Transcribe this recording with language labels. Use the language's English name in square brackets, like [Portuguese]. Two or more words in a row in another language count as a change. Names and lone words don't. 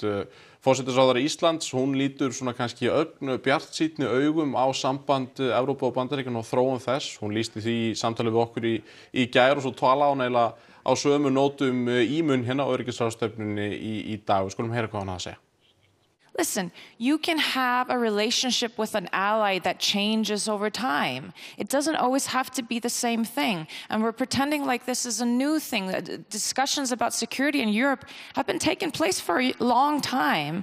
[Icelandic] Forsætisráðherra Íslands, hún lítur svona kannski bjartsýnni augum á samband Evrópu og Bandaríkjanna og þróun þess. Hún lýsti því í samtali við okkur í gær og svo tala hún eiginlega á sömu nótum í München á öryggisráðstefnunni í dag. Við skulum heyra hvað hann að segja. [English] Listen, you can have a relationship with an ally that changes over time. It doesn't always have to be the same thing. And we're pretending like this is a new thing. Discussions about security in Europe have been taking place for a long time.